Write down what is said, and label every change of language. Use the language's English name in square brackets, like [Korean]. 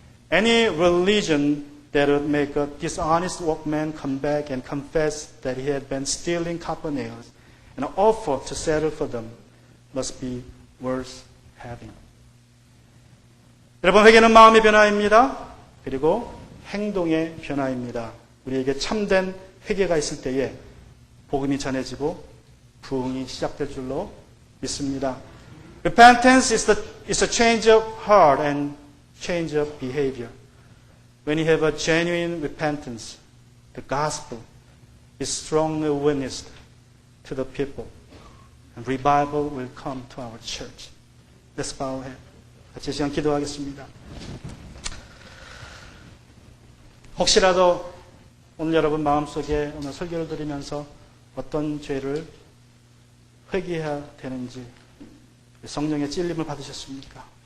[English] Any religion that would make a dishonest workman come back and confess that he had been stealing copper nails and offer to settle for them must be worth having. [Korean] 여러분, 회개는 마음의 변화입니다. 그리고 행동의 변화입니다. 우리에게 참된 회개가 있을 때에 복음이 전해지고 부흥이 시작될 줄로 믿습니다. [English] Repentance is a change of heart and change of behavior. When you have a genuine repentance, the gospel is strongly witnessed to the people, and revival will come to our church. Let's bow our head. [Korean] 같이 시간 기도하겠습니다. 혹시라도 오늘 여러분 마음속에 오늘 설교를 들으면서 어떤 죄를 회개해야 되는지 성령의 찔림을 받으셨습니까?